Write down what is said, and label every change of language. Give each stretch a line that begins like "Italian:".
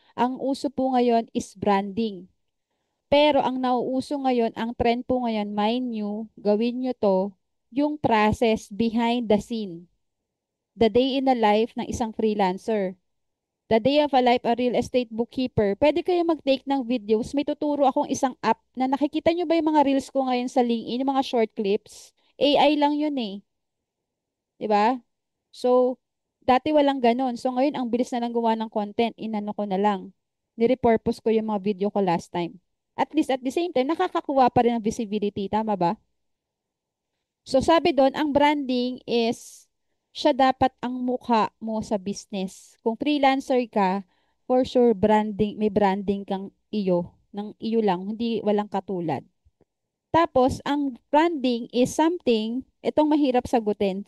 Filipino: Ang uso po ngayon is branding. Pero ang nauuso ngayon, ang trend po ngayon,
English: mind you,
Filipino: gawin nyo to, yung process behind the scene.
English: The day in the life
Filipino: ng isang freelancer.
English: The day of a life, a real estate bookkeeper.
Filipino: Pwede kayo mag-take ng videos. May tuturo akong isang app na nakikita nyo ba yung mga reels ko ngayon sa LinkedIn, yung mga short clips? AI lang yun eh. 'Di ba? So, dati walang ganon. So, ngayon, ang bilis na lang gumawa ng content. Inano ko na lang. Nirepurpose ko yung mga video ko last time.
English: At least at the same time,
Filipino: nakakakuha pa rin ng visibility. Tama ba? So, sabi doon, ang branding is, siya dapat ang mukha mo sa business. Kung freelancer ka, for sure, may branding kang iyo. Ng iyo lang, hindi walang katulad. Tapos, ang branding is something, itong mahirap sagutin.